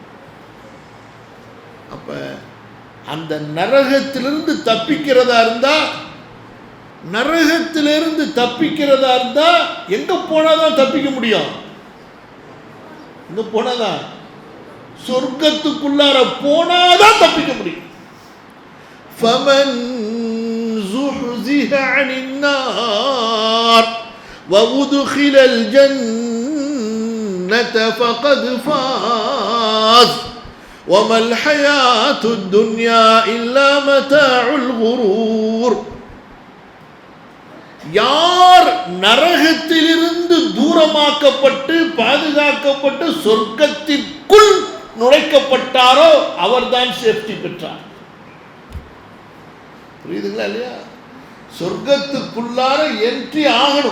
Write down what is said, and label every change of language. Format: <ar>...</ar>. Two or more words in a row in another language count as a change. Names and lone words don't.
<ta>அப்ப அந்த நரகத்திலிருந்து தப்பிக்கிறதா இருந்தா, நரகத்திலிருந்து தப்பிக்கிறதா இருந்தா எங்க போனாதான் தப்பிக்க முடியும்? எங்க போனாதான்? சொர்க்கத்துக்குள்ளார போனாதான் தப்பிக்க முடியும்.</ta> <ar>ஃபமன் زحزح عن النار وأدخل الجنة فقد فاز وما الحياة الدنيا إلا متاع الغرور.</ar> <ta>யார் நரகத்திலிருந்து தூரமாக்கப்பட்டு பாதுகாக்கப்பட்டு சொர்க்கத்திற்குள் நுழைக்கப்பட்டாரோ அவர்தான் சேஃப்டி பெற்றார். புரியுதுங்களா இல்லையா? சொர்க்கத்துக்குள்ளார என்ட்ரி ஆகணும்.</ta>